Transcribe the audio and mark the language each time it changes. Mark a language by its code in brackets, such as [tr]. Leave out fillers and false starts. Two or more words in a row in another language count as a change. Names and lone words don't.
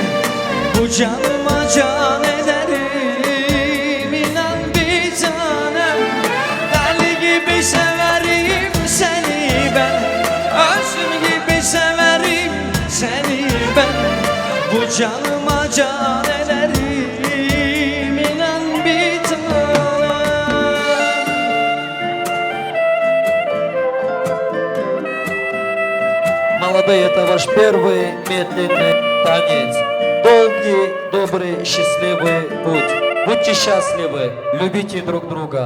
[tr] Bu canıma can ederim inan bir tanem, deli gibi severim seni ben, özüm gibi severim seni ben. Bu canıma can ederim inan bir tanem. [ru] Молодые, это ваш первый медленный танец. Долгий, добрый, счастливый путь. Будьте счастливы, любите друг друга.